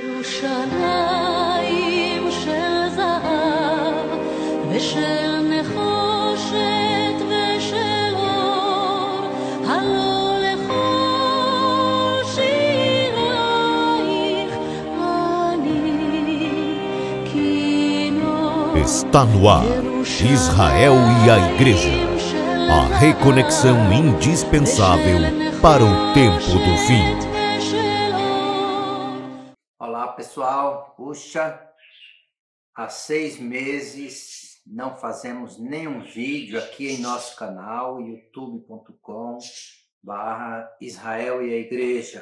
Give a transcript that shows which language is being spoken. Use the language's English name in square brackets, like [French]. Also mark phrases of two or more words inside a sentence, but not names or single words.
[Hebrew] ירושלים של זהב ושל נחושת ושל אור, הלא לכל שירייך אני כינור. [Portuguese] Está no ar, Israel e a Igreja, a reconexão indispensável para o tempo do fim. Olá pessoal, puxa, há 6 meses não fazemos nenhum vídeo aqui em nosso canal youtube.com/Israel e a Igreja.